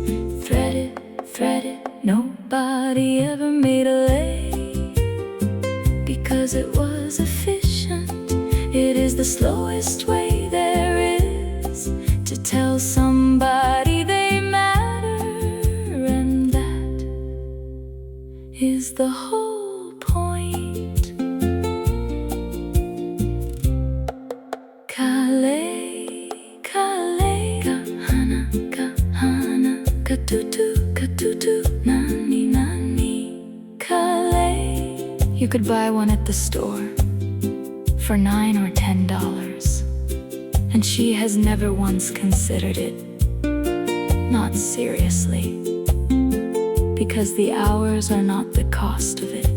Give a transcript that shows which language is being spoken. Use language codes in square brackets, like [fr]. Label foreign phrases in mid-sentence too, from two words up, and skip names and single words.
[en] Thread it, thread it, nobody ever made a lei because it was efficient. It is the slowest way there is to tell somebody they matter, and that is the whole point. Kale, kale, kahana, kahana, katutu, katutu, nani, nani, kale. You could buy one at the store for $9 or $10, and she has never once considered it. Not seriously, because the hours are not the cost of it.